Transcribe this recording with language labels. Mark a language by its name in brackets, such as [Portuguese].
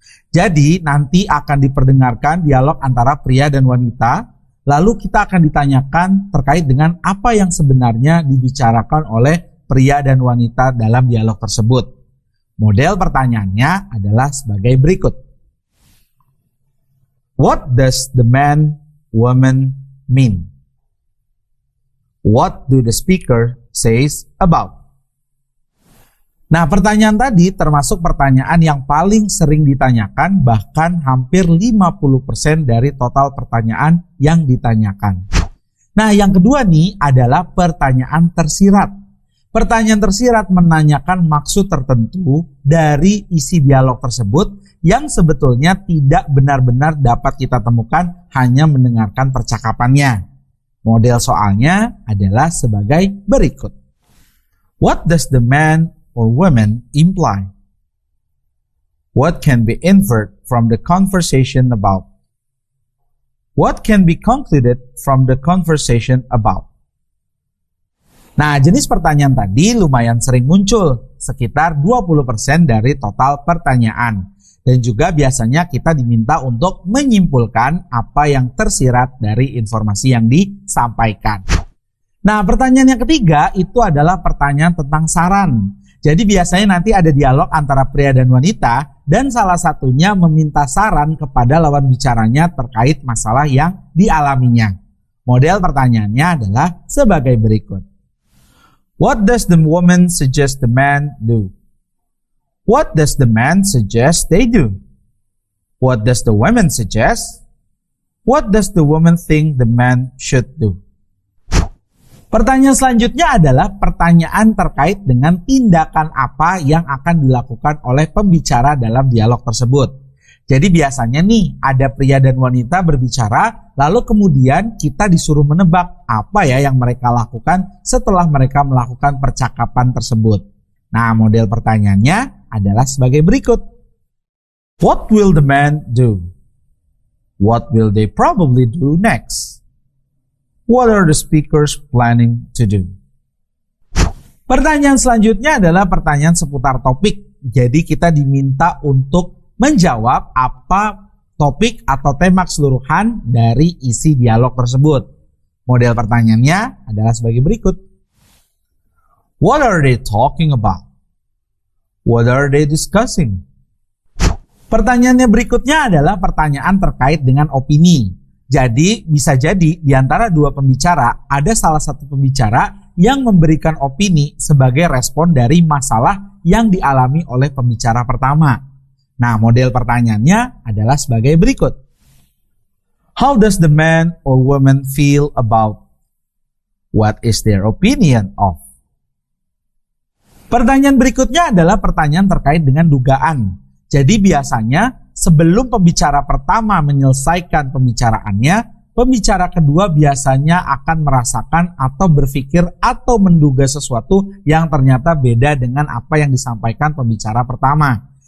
[Indonesian] Jadi, nanti akan diperdengarkan dialog antara pria dan wanita, lalu kita akan ditanyakan terkait dengan apa yang sebenarnya dibicarakan oleh pria dan wanita dalam dialog tersebut. Model pertanyaannya adalah sebagai berikut. [English] What does the man, woman mean? What do the speaker says about? [Indonesian] Nah, pertanyaan tadi termasuk pertanyaan yang paling sering ditanyakan, bahkan hampir 50% dari total pertanyaan yang ditanyakan. Nah, yang kedua nih adalah pertanyaan tersirat. Pertanyaan tersirat menanyakan maksud tertentu dari isi dialog tersebut yang sebetulnya tidak benar-benar dapat kita temukan hanya mendengarkan percakapannya. Model soalnya adalah sebagai berikut. [English] What does the man or woman imply? What can be inferred from the conversation about? What can be concluded from the conversation about? [Indonesian] Nah, jenis pertanyaan tadi lumayan sering muncul, sekitar 20% dari total pertanyaan. Dan juga biasanya kita diminta untuk menyimpulkan apa yang tersirat dari informasi yang disampaikan. Nah, pertanyaan yang ketiga itu adalah pertanyaan tentang saran. Jadi biasanya nanti ada dialog antara pria dan wanita dan salah satunya meminta saran kepada lawan bicaranya terkait masalah yang dialaminya. Model pertanyaannya adalah sebagai berikut. [English] What does the woman suggest the man do? What does the man suggest they do? What does the woman suggest? What does the woman think the man should do? [Indonesian] Pertanyaan selanjutnya adalah pertanyaan terkait dengan tindakan apa yang akan dilakukan oleh pembicara dalam dialog tersebut. Jadi biasanya nih ada pria dan wanita berbicara, lalu kemudian kita disuruh menebak apa ya yang mereka lakukan setelah mereka melakukan percakapan tersebut. Nah, model pertanyaannya adalah sebagai berikut. [English] What will the man do? What will they probably do next? What are the speakers planning to do? [Indonesian] Pertanyaan selanjutnya adalah pertanyaan seputar topik. Jadi kita diminta untuk menjawab apa topik atau tema keseluruhan dari isi dialog tersebut. Model pertanyaannya adalah sebagai berikut. [English] What are they talking about? What are they discussing? [Indonesian] Pertanyaannya berikutnya adalah pertanyaan terkait dengan opini. Jadi bisa jadi di antara dua pembicara ada salah satu pembicara yang memberikan opini sebagai respon dari masalah yang dialami oleh pembicara pertama. Nah, model pertanyaannya adalah sebagai berikut. [English] How does the man or woman feel about? What is their opinion of? [Indonesian] Pertanyaan berikutnya adalah pertanyaan terkait dengan dugaan. Jadi biasanya sebelum pembicara pertama menyelesaikan pembicaraannya, pembicara kedua biasanya akan merasakan atau berpikir atau menduga sesuatu yang ternyata beda dengan apa yang disampaikan pembicara pertama.